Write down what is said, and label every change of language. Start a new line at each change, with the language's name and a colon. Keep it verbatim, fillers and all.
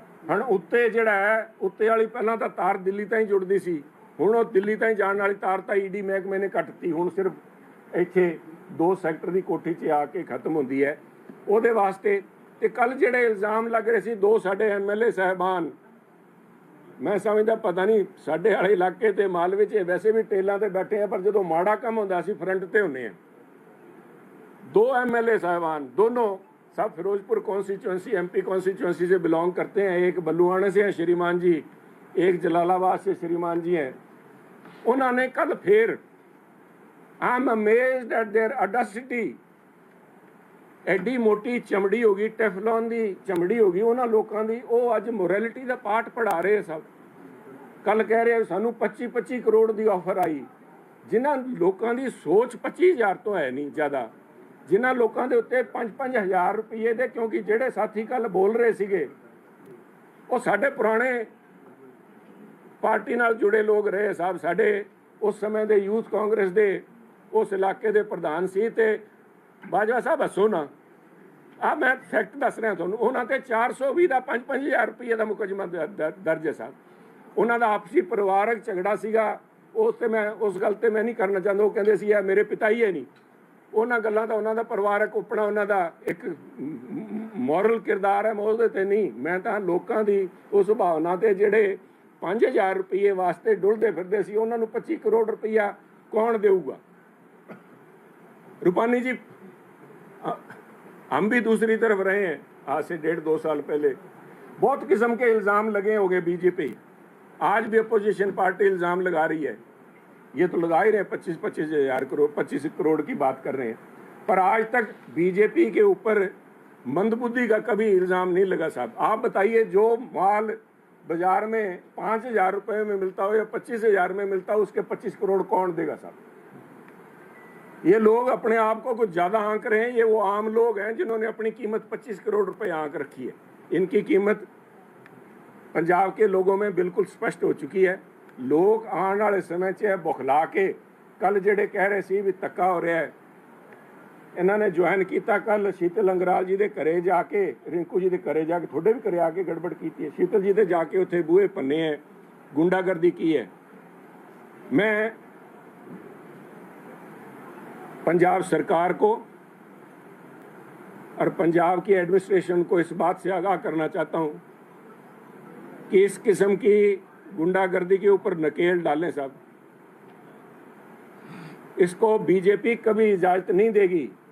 Punjabi: ਹੁਣ ਉੱਤੇ ਜਿਹੜਾ ਹੈ ਉੱਤੇ ਵਾਲੀ ਪਹਿਲਾਂ ਤਾਂ ਤਾਰ ਦਿੱਲੀ ਤਾਂ ਹੀ ਜੁੜਦੀ ਸੀ, ਹੁਣ ਉਹ ਦਿੱਲੀ ਤਾਂ ਹੀ ਜਾਣ ਵਾਲੀ ਤਾਰ ਤਾਂ ਈ ਡੀ ਮਹਿਕਮੇ ਨੇ ਕੱਟਤੀ, ਹੁਣ ਸਿਰਫ ਇੱਥੇ ਦੋ ਸੈਕਟਰ ਦੀ ਕੋਠੀ 'ਚ ਆ ਕੇ ਖਤਮ ਹੁੰਦੀ ਹੈ ਉਹਦੇ ਵਾਸਤੇ। ਤੇ ਕੱਲ੍ਹ ਜਿਹੜੇ ਇਲਜ਼ਾਮ ਲੱਗ ਰਹੇ ਸੀ ਦੋ ਸਾਡੇ ਐਮ ਐਲ ਏ ਸਾਹਿਬਾਨ, ਮੈਂ ਸਮਝਦਾ ਪਤਾ ਨਹੀਂ ਸਾਡੇ ਵਾਲੇ ਇਲਾਕੇ ਤੇ ਮਾਲਵੇ 'ਚ ਵੈਸੇ ਵੀ ਟੇਲਾਂ 'ਤੇ ਬੈਠੇ ਆ, ਪਰ ਜਦੋਂ ਮਾੜਾ ਕੰਮ ਹੁੰਦਾ ਸੀ ਫਰੰਟ 'ਤੇ ਹੁੰਦੇ ਹਾਂ।
Hindi: दो एम एल ए साहबान दोनों सब Firozpur constituency M P constituency से बिलोंग करते हैं, एक बलुआना से हैं श्रीमान जी, एक जलालाबाद से श्रीमान जी हैं। उन्होंने कल फिर
English: I am amazed at their audacity,
Hindi: AD मोटी चमड़ी होगी टेफलॉन की चमड़ी होगी उन्होंने लोगों की, वह अज मोरैलिटी का पाठ पढ़ा रहे सब।
Punjabi: कल कह रहे सानू पच्ची पच्ची करोड़ की ऑफर आई, जिन्हों लोगों की सोच पच्ची हज़ार तो है नहीं ज़्यादा, ਜਿਨ੍ਹਾਂ ਲੋਕਾਂ ਦੇ ਉੱਤੇ ਪੰਜ ਪੰਜ ਹਜ਼ਾਰ ਰੁਪਈਏ ਦੇ, ਕਿਉਂਕਿ ਜਿਹੜੇ ਸਾਥੀ ਕੱਲ੍ਹ ਬੋਲ ਰਹੇ ਸੀਗੇ ਉਹ ਸਾਡੇ ਪੁਰਾਣੇ ਪਾਰਟੀ ਨਾਲ ਜੁੜੇ ਲੋਕ ਰਹੇ ਸਾਹਿਬ, ਸਾਡੇ ਉਸ ਸਮੇਂ ਦੇ ਯੂਥ ਕਾਂਗਰਸ ਦੇ ਉਸ ਇਲਾਕੇ ਦੇ ਪ੍ਰਧਾਨ ਸੀ। ਅਤੇ ਬਾਜਵਾ ਸਾਹਿਬ ਹੱਸੋ ਨਾ, ਆਹ ਮੈਂ ਫੈਕਟ ਦੱਸ ਰਿਹਾ ਤੁਹਾਨੂੰ, ਉਹਨਾਂ 'ਤੇ ਚਾਰ ਸੌ ਵੀਹ ਦਾ ਪੰਜ ਪੰਜ ਹਜ਼ਾਰ ਰੁਪਈਏ ਦਾ ਮੁਕੱਦਮਾ ਦਰਜ ਹੈ ਸਾਹਿਬ। ਉਹਨਾਂ ਦਾ ਆਪਸੀ ਪਰਿਵਾਰਕ ਝਗੜਾ ਸੀਗਾ, ਉਸ 'ਤੇ ਮੈਂ ਉਸ ਗੱਲ 'ਤੇ ਮੈਂ ਨਹੀਂ ਕਰਨਾ ਚਾਹੁੰਦਾ। ਉਹ ਕਹਿੰਦੇ ਸੀ ਯਾਰ ਮੇਰੇ ਪਿਤਾ ਹੀ ਹੈ ਨਹੀਂ, ਉਹਨਾਂ ਗੱਲਾਂ ਦਾ ਉਹਨਾਂ ਦਾ ਪਰਿਵਾਰਕ ਆਪਣਾ ਉਹਨਾਂ ਦਾ ਇੱਕ ਮੋਰਲ ਕਿਰਦਾਰ ਹੈ, ਮੈਂ ਉਹਦੇ 'ਤੇ ਨਹੀਂ, ਮੈਂ ਤਾਂ ਲੋਕਾਂ ਦੀ ਉਸ ਭਾਵਨਾ 'ਤੇ ਜਿਹੜੇ ਪੰਜ ਹਜ਼ਾਰ ਰੁਪਈਏ ਵਾਸਤੇ ਡੁੱਲਦੇ ਫਿਰਦੇ ਸੀ ਉਹਨਾਂ ਨੂੰ ਪੱਚੀ ਕਰੋੜ ਰੁਪਈਆ ਕੌਣ ਦੇਊਗਾ।
Hindi: ਰੂਪਾਨੀ ਜੀ ਹਮ ਵੀ ਦੂਸਰੀ ਤਰਫ ਰਹੇ ਹੈ, आज से डेढ़ दो साल पहले बहुत किस्म के इल्ज़ाम लगे होंगे बीजेपी, आज भी अपोजिशन पार्टी इल्ज़ाम लगा रही है, ये तो लगा ही रहे पच्चीस पच्चीस हजार करोड़ पच्चीस करोड़ की बात कर रहे हैं, पर आज तक बीजेपी के ऊपर मंदबुद्धि का कभी इल्ज़ाम नहीं लगा साहब। आप बताइए जो माल बाजार में पाँच हज़ार रुपये में मिलता हो या पच्चीस हज़ार में मिलता हो, उसके पच्चीस करोड़ कौन देगा साहब। ये लोग अपने आप को कुछ ज़्यादा आंक रहे हैं, ये वो आम लोग हैं जिन्होंने अपनी कीमत पच्चीस करोड़ रुपये आंक रखी है। इनकी कीमत पंजाब के लोगों में बिल्कुल स्पष्ट हो चुकी है।
Punjabi: ਲੋਕ ਆਉਣ ਵਾਲੇ ਸਮੇਂ 'ਚ ਇਹ ਬੁਖਲਾ ਕੇ ਕੱਲ੍ਹ ਜਿਹੜੇ ਕਹਿ ਰਹੇ ਸੀ ਵੀ ਧੱਕਾ ਹੋ ਰਿਹਾ, ਇਹਨਾਂ ਨੇ ਜੁਆਇਨ ਕੀਤਾ ਕੱਲ੍ਹ ਸ਼ੀਤਲ ਅੰਗਰਾਲ ਜੀ ਦੇ ਘਰੇ ਜਾ ਕੇ, ਰਿੰਕੂ ਜੀ ਦੇ ਘਰੇ ਜਾ ਕੇ, ਤੁਹਾਡੇ ਵੀ ਘਰੇ ਆ ਕੇ ਗੜਬੜ ਕੀਤੀ ਹੈ ਸ਼ੀਤਲ ਜੀ ਦੇ ਜਾ ਕੇ, ਉੱਥੇ ਬੂਹੇ ਭੰਨੇ ਹੈ।
Hindi: ਗੁੰਡਾਗਰਦੀ ਕੀ ਹੈ, ਮੈਂ पंजाब सरकार को और पंजाब की एडमिनिस्ट्रेशन को इस बात से आगाह करना चाहता हूँ कि इस किस्म की गुंडागर्दी के ऊपर नकेल डालें साहब, इसको बीजेपी कभी इजाजत नहीं देगी।